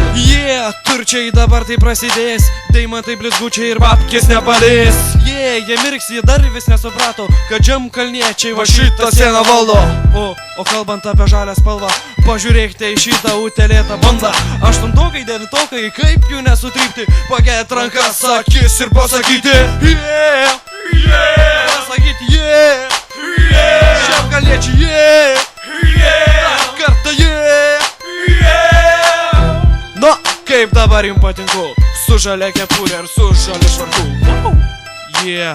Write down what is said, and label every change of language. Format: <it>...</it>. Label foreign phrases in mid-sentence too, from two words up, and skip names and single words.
<lt>Turčiai dabar tai prasidės, deimantai blizgučiai ir babkės nepadės. Jie mirks, jie dar vis nesuprato, kad žemkalniečiai va šitą sieną valdo. O kalbant apie žalią spalvą, pažiūrėkite į šitą utelėtą bandą. Aštuntokai, devintokai, kaip jų nesutrypti, pakėt rankas, akis ir pasakyti</lt> <en>yeah, yeah,</en> <lt>pasakyti</lt> <en>yeah, yeah,</en> <lt>žemkalniečiai</lt> <en>yeah, yeah,</en> <lt>dar kartą</lt> <en>yeah, yeah.</en> <lt>Nu, kaip dabar jums patinku, su žalia kepurė ir su žaliu švarku.</lt> <en>Yeah.</en>